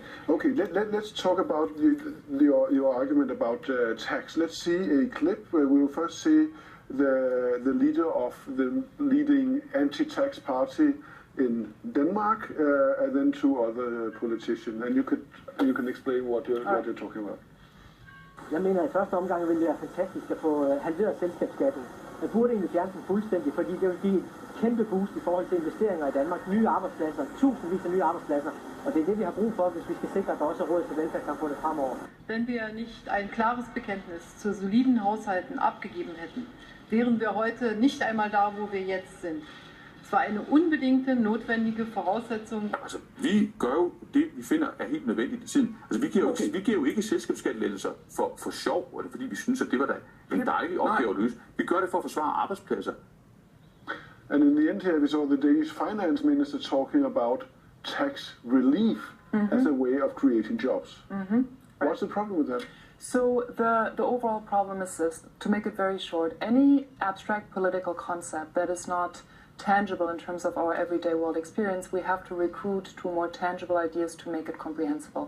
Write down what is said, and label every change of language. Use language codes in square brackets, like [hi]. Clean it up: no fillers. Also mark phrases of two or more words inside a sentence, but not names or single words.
[en] Okay, let's talk about your argument about tax. Let's see a clip where we will first see the leader of the leading anti-tax party in Denmark, and then two other politicians. And you can explain what you're talking about. [da] Jeg mener, at i første omgang ville det være fantastisk at få halveret selskabsskatten. Man burde egentlig fjerne den fuldstændig, fordi det vil give et kæmpe boost i forhold til investeringer i Danmark. Nye arbejdspladser, tusindvis af nye arbejdspladser. Og det er det, vi har brug for, hvis vi skal sikre, at der også er råd til velfærdssamfundet fremover. [de] Wenn wir nicht ein klares Bekenntnis zu soliden Haushalten abgegeben hätten, wären wir heute nicht einmal da, wo wir jetzt sind. Es war eine unbedingte, notwendige Voraussetzung. [da] Altså, vi gør jo det, vi finder er helt nødvendigt i tiden. Altså, vi giver jo ikke selskabsskattelettelser for sjov, eller fordi vi synes, at det var da en dejlig opgave at løse. Vi gør det for at forsvare arbejdspladser. [en] And in the end here, we saw the Danish finance minister talking about tax relief as a way of creating jobs. What's the problem with that? So the overall problem is this: to make it very short, any abstract political concept that is not tangible in terms of our everyday world experience, we have to recruit to more tangible ideas to make it comprehensible.